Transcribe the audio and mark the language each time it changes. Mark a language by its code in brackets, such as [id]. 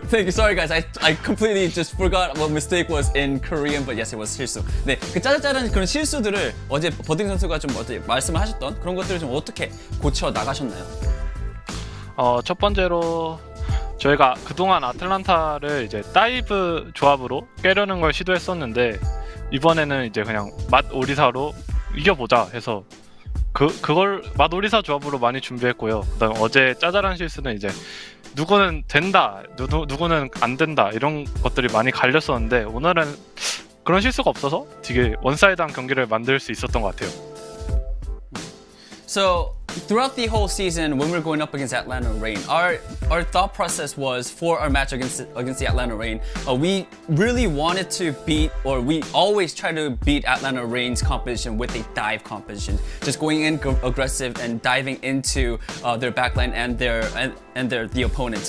[en] Sorry guys, I completely just forgot what mistake was in Korean, but yes, it was 실수. [ko] 네, 그 짜잘짜잘한 그런 실수들을 어제 버딩 선수가 좀 어떻게 말씀을 하셨던 그런 것들을 좀 어떻게 고쳐 나가셨나요? 첫 번째로 저희가 그동안 아틀란타를 이제 다이브 조합으로 깨려는 걸 시도했었는데 이번에는 이제 그냥 맛 오리사로 이겨보자 해서 그걸 맛 오리사 조합으로 많이 준비했고요. 그다음 어제 짜잘한 실수는 이제 누구는 된다, 누구는 안 된다 이런 것들이 많이 갈렸었는데 오늘은 그런 실수가 없어서 되게 원사이드한 경기를 만들 수 있었던 것 같아요. [en] So throughout the whole season, when we were going up against Atlanta Reign, our thought process was for our match against the Atlanta Reign, we really wanted to beat, or we always try to beat Atlanta Reign's competition with a dive competition, just going in aggressive and diving into their backline and the opponents.